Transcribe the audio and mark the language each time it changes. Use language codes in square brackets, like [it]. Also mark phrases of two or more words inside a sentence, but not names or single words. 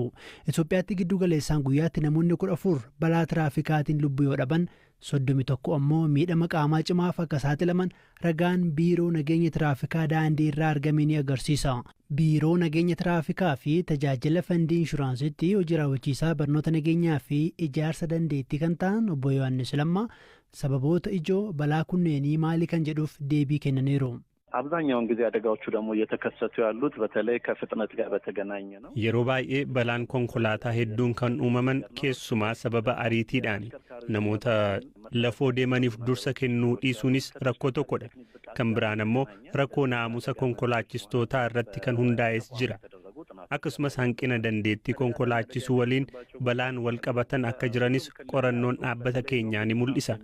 [om] Itoophiyaatti giddu galeessaan guyyaatti namoonni 14 balaa tiraafikaatiin lubbuu yoo dhaban 31 ammoo miidhama qaamaa cimaaf akka saaxilaman ragaan biiroo nageenya tiraafikaa daandii irraa argame ni agarsiisa. Biiroo nageenya tiraafikaa fi tajaajila fandii inshuraansiitti hojii raawwachiisaa barnoota nageenyaa fi ijaarsa dandeettii kan ta'an obbo Yohaannis Lammaa sababoota ijoo balaa kunneenii maali kan jedhuuf deebii kennaniiru. [am] አብዛኛውን ጊዜ አደጋዎቹ ደግሞ እየተከሰቱ ያሉት በተለይ ከፍጥነት ጋር በተገናኘ ነው። [om] yeroo baay'ee balaan konkolaataa hedduun kan uumaman keessumaa sababa ariitiidhaani. namoota lafoo deemaniif dursa kennuu dhiisuunis rakkoo tokkodha. kan biraan ammoo rakkoo naamusa konkolaachistootaa irratti kan hundaa'es jira. akkasumas hanqina dandeettii konkolaachisuu waliin balaan wal qabatan akka jiranis qorannoon dhaabbata keenyaa ni mul'isa.